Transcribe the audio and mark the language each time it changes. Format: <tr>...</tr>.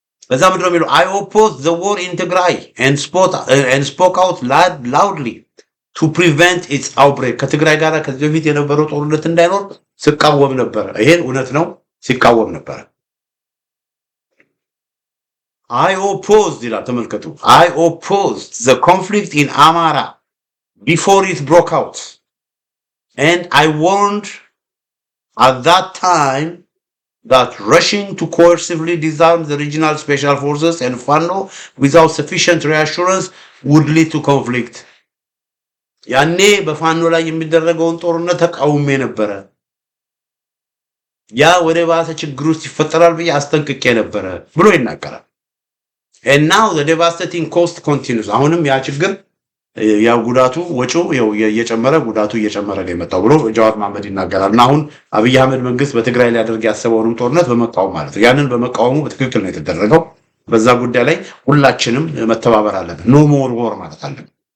<am>በዛ ምድር የሚለው</am> <en>I opposed the war in Tigray and spoke out loudly to prevent its outbreak።</en> <am>ከትግራይ ጋር ከዚህ በፊት የነበረው ጦርነት እንዳይኖር ሲቃወም ነበር።</am> <en>ይሄን እውነት ነው፣ ሲቃወም ነበር። I opposed</en> <am>ይላል፣ ተመልከቱ።</am> <en>I opposed the conflict in Amara before it broke out. And I warned at that time that rushing to coercively disarm the regional special forces and FANO without sufficient reassurance would lead to conflict.</en> <am>ያኔ በፋኖ ላይ የሚደረገውን ጦርነት ተቃውሜ ነበረ። ያ ወደ ባሰ ችግር ውስጥ ይፈጠራል ብዬ አስጠንቅቄ ነበረ ብሎ ይናገራል።</am> <en>And now the devastating cost continues።</en> <am>አሁንም ያ ችግር ያው ጉዳቱ ወጪው ያው እየጨመረ ጉዳቱ እየጨመረ ነው የመጣው ብሎ ጀዋር መሐመድ ይናገራል። እና አሁን አብይ አህመድ መንግስት በትግራይ ላይ ያደርግ ያሰበውን ጦርነት በመቃወም ማለት ነው። ያንን በመቃወሙ በትክክል ነው የተደረገው። በዛ ጉዳይ ላይ ሁላችንም መተባበር አለብን።</am> <en>ኖ ሞር ወር</en> <am>ማለት አለብን።</am>